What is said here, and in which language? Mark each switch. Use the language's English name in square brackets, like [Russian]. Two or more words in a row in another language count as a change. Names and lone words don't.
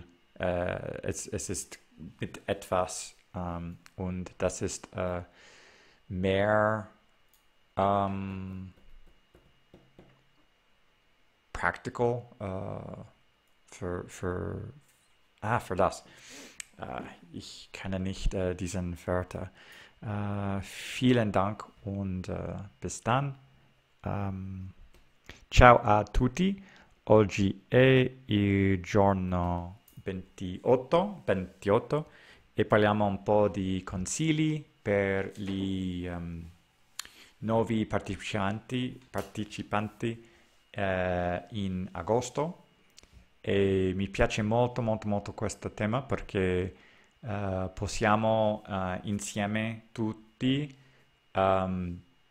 [German] Es ist mit etwas und das ist mehr practical für das. Ich kenne nicht diesen Wörter. Vielen Dank und bis dann. [Italian] Um, Ciao a tutti. Oggi è il giorno 28 e parliamo un po' di consigli per gli nuovi partecipanti in agosto e mi piace molto molto molto questo tema perché possiamo insieme tutti ehm,